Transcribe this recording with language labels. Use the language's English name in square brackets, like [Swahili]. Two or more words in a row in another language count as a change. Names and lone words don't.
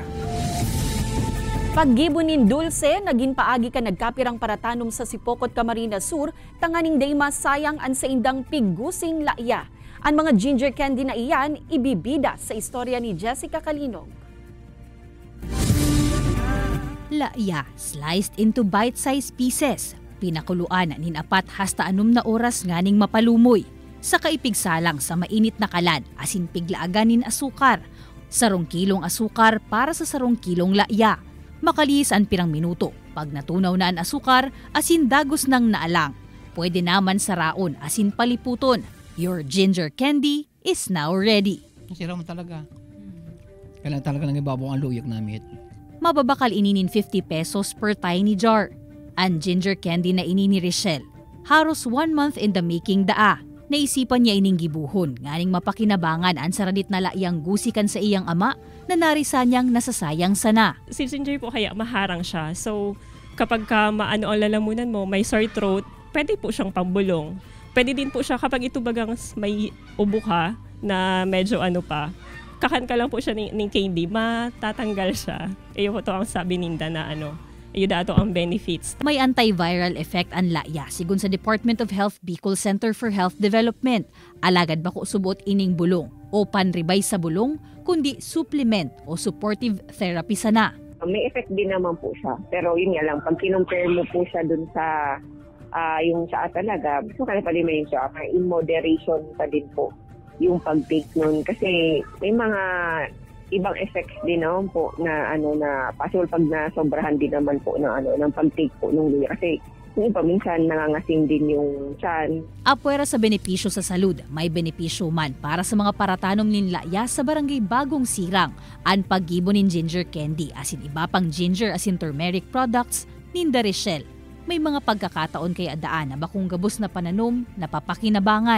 [Bikol] Paggibunin dulce, naging paagi ka nagkapirang paratanom sa Sipokot, Camarines Sur, tanganing day masayang an sa indang piggusing laia. Ang mga [English] ginger candy [Bikol] na iyan, ibibida sa istorya ni Jessica Calinog. Laia, [English] sliced into bite-sized pieces. [Bikol] Pinakuluan nin 4 hasta 6 na oras nganing mapalumoy. Sa kaipigsalang sa mainit na kalan, asin piglaagan nin asukar. 10 kilong asukar para sa 10 kilong laia. Makaliis ang pirang minuto. Pag natunaw na ang asukar, asin dagos ng naalang. Pwede naman saraon, asin paliputon. [English] Your ginger candy is now ready. [Filipino] Sira mo talaga. Kailan talaga nang ibabaw ang luyak namin. [Bikol] Mababakal ininin 50 pesos [English] per tiny jar. [Bikol] Ang [English] ginger candy [Bikol] na inini Richelle, haros [English] 1 month in the making [Bikol] daa. Naisipan niya ining gibuhon, nganing mapakinabangan ang saradit na laiyang gusikan sa iyang ama na narisa niyang nasasayang sana. [Filipino] Si ginger po kaya maharang siya. So kapag maano ang lalamunan mo, may [English] sore throat, [Filipino] pwede po siyang pambulong. Pwede din po siya kapag ito bagang may ubo ka na medyo kakan ka lang po siya ng candy, matatanggal siya. [Bikol] Iyo po to ang sabi ninda na iyo dato ang benefits. May [English] antiviral effect [Bikol] ang laia, sigun sa Department of Health Bicol Center for Health Development. Alagad bako subot ining bulong o panribay sa bulong, kundi supplement o [English] supportive therapy [Bikol] sana. [Filipino] May effect din naman po siya. Pero yun nga lang, pag kinumpare mo po siya dun sa yung sa talaga, gusto ka na pa din siya, [English] in moderation [Filipino] pa din po yung pag-take nun. Kasi may mga ibang effects din naman po na na possible pag nasobrahan din naman po ng pag-take po nung luya. Kasi yung iba minsan nangangasim din yung tiyan. [Bikol] Apwera sa benepisyo sa salud, may benepisyo man para sa mga paratanom nin laia sa barangay Bagong Sirang. Ang paggibo nin [English] ginger candy [Bikol] asin iba pang ginger asin [English] turmeric products [Bikol] nin Richelle. May mga pagkakataon kay adaan na bakong gabos na pananom napapakinabangan.